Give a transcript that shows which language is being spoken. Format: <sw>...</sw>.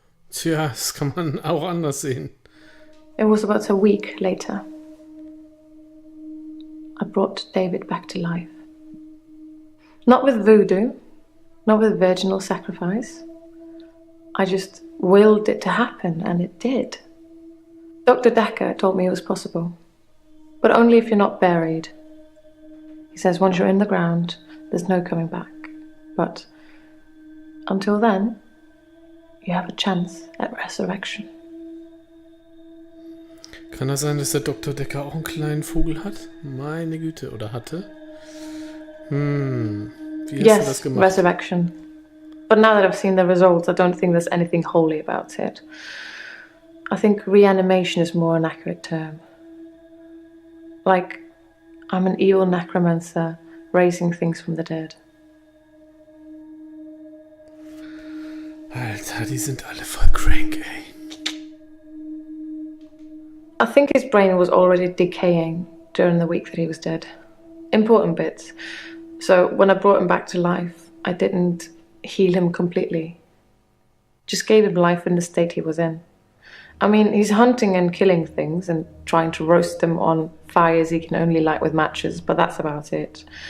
<de>Tja, das kann man auch anders sehen.</de> <en>It was about a week later. I brought David back to life. Not with voodoo, not with virginal sacrifice. I just willed it to happen, and it did. Dr. Dekker told me it was possible, but only if you're not buried. He says once you're in the ground, there's no coming back. But until then, you have a chance at resurrection.</en> <de>Kann das sein, dass der Dr. Dekker auch einen kleinen Vogel hat? Meine Güte, oder hatte? Wie hast du das</de> <en>Yes,</en> <de>gemacht?</de> <en>resurrection. But now that I've seen the results, I don't think there's anything holy about it. I think reanimation is more an accurate term. Like, I'm an evil necromancer raising things from the dead.</en> <de>Alter, die sind alle voll crank, ey.</de> <en>I think his brain was already decaying during the week that he was dead. Important bits. So when I brought him back to life, I didn't heal him completely. Just gave him life in the state he was in. I mean, he's hunting and killing things and trying to roast them on fires he can only light with matches, but that's about it.</en>